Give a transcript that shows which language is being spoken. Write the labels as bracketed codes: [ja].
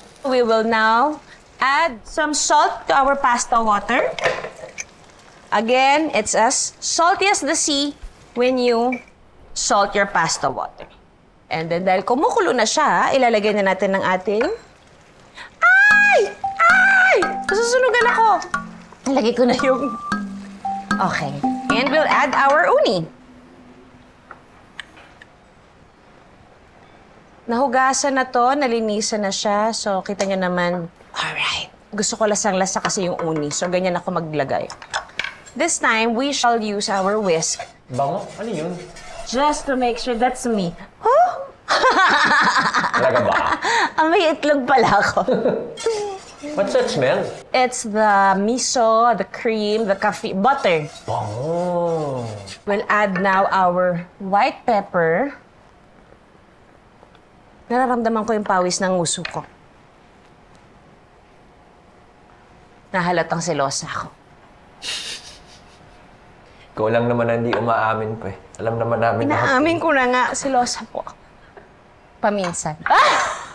[en] We will now add some salt to our pasta water. Again, it's as salty as the sea when you salt your pasta water. [tl] And then dahil kumukulo na siya, ilalagay na natin ng ating... Ay! Ay! Masusunugan ako! Lagay ko na yung... Okay. [en] And we'll add our uni. [tl] Nahugasan na to, nalinisan na siya. So, kita nyo naman, alright. Gusto ko lasang-lasa kasi yung uni. So, ganyan ako maglagay. [en] This time, we shall use our whisk. [tl] Bango? Ano yun? [en] Just to make sure that's me. Huh? [tl] Talaga ba? May itlog pala ako. [en] What's that smell? It's the miso, the cream, the coffee, butter. [tl] Bango. [en] We'll add now our white pepper. [tl] Nararamdaman ko yung pawis ng nguso ko. Nahalatang selosa ako. Ikaw lang naman na hindi umaamin pa eh. Alam naman namin lahat. Inaamin ko na nga, selosa po ako. Paminsan. Ah!